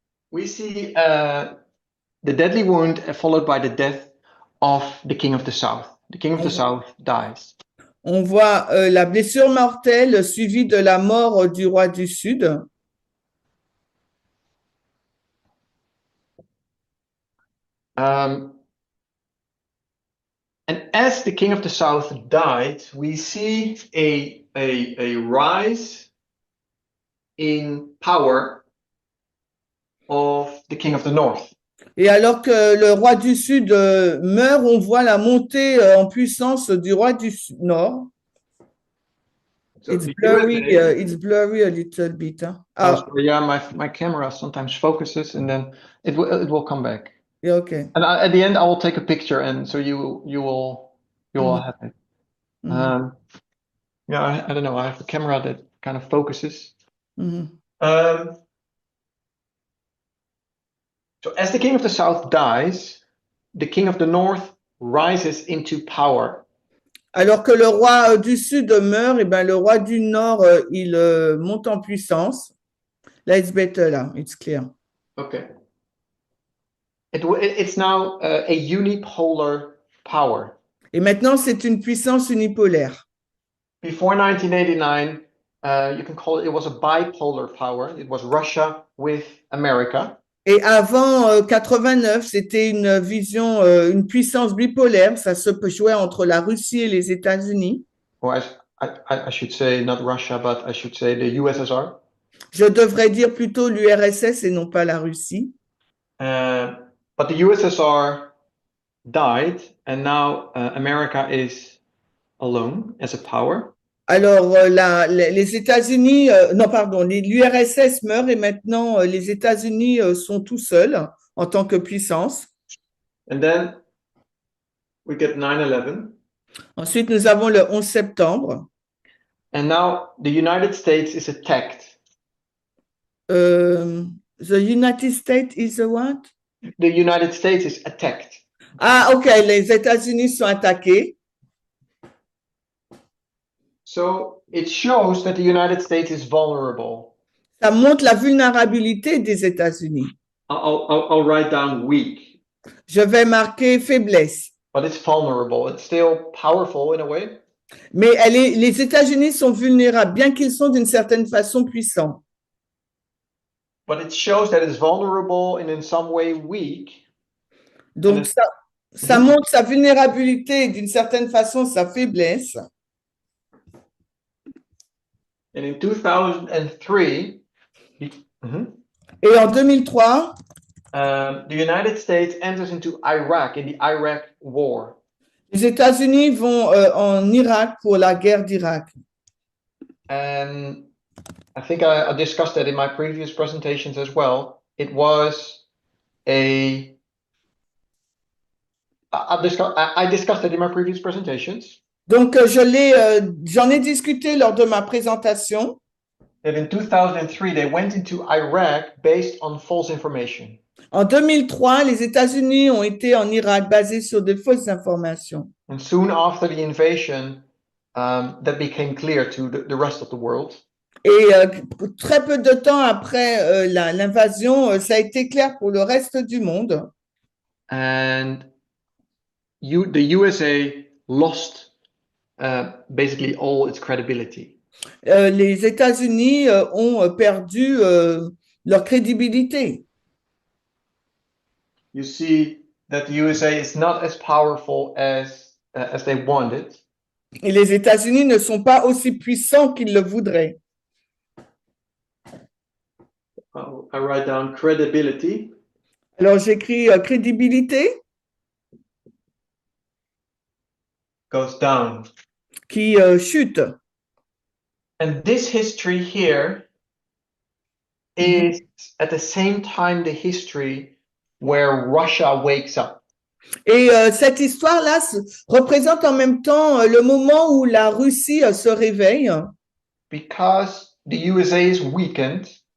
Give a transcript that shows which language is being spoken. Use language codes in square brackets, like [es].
[en] We see the deadly wound followed by the death of the King of the South. The King of the South dies. [fr] On voit la blessure mortelle suivie de la mort du roi du Sud. [en] And as the King of the South died, we see a rise in power of the King of the North. [fr] Et alors que le roi du Sud meurt, on voit la montée en puissance du roi du Nord. [en] So It's the blurry, USA it's blurry a little bit. Huh? Oh, sorry, yeah, my camera sometimes focuses and then it will come back. Yeah, okay. And at the end, I will take a picture, and so you will have it. Yeah, I don't know. I have a camera that kind of focuses. So as the King of the South dies, the King of the North rises into power. [fr] Alors que le roi du Sud meurt, et ben le roi du Nord, il monte en puissance. [en] Là, it's better, là, it's clear. Okay. It's now a unipolar power. [fr] Et maintenant, c'est une puissance unipolaire. [en] Before 1989, you can call it was a bipolar power. It was Russia with America. [fr] Et avant 89, c'était une vision, une puissance bipolaire. Ça se jouait entre la Russie et les États-Unis. [en] Or I should say not Russia, but I should say the USSR. [fr] Je devrais dire plutôt l'URSS et non pas la Russie. [en] But the USSR died, and now America is alone as a power. [fr] Alors, les États-Unis, non, pardon, l'URSS meurt et maintenant les États-Unis sont tout seuls en tant que puissance. [en] And then we get 9/11. [fr] Ensuite, nous avons le 11 septembre. [en] And now the United States is attacked. The United States is a what? The United States is attacked. [fr] Ah, ok, les États-Unis sont attaqués. [en] So it shows that the United States is vulnerable. [fr] Ça montre la vulnérabilité des États-Unis. [en] I'll write down weak. [fr] Je vais marquer faiblesse. [en] but it's vulnerable. It's still powerful in a way. [fr] Mais les États-Unis sont vulnérables, bien qu'ils sont d'une certaine façon puissants. [en] But it shows that it's vulnerable and in some way weak. [fr] Donc, ça montre sa vulnérabilité et d'une certaine façon sa faiblesse. [en] And in 2003, [fr] Et en 2003, [en] the United States enters into Iraq in the Iraq War. [fr] les États-Unis vont en Irak pour la guerre d'Irak. [en] And I think I discussed that in my previous presentations as well. It was I discussed it in my previous presentations. [fr] Donc, j'en ai discuté lors de ma présentation. [en] That in 2003, they went into Iraq based on false information. [fr] En 2003, les États-Unis ont été en Irak basés sur de fausses informations. [en] And soon after the invasion, that became clear to the rest of the world. [fr] Et très peu de temps après l'invasion, ça a été clair pour le reste du monde. [en] And the USA lost basically all its credibility. [fr] Les États-Unis ont perdu leur crédibilité. [en] You see that the USA is not as powerful as they wanted. [fr] Et les États-Unis ne sont pas aussi puissants qu'ils le voudraient. [en] I write down credibility. [fr] Alors j'écris crédibilité. [en] Goes down. [fr] Qui chute. [en] And this history here is at the same time the history where Russia wakes up. [fr] Et cette histoire-là représente en même temps le moment où la Russie se réveille. [en] Because the USA is weakened.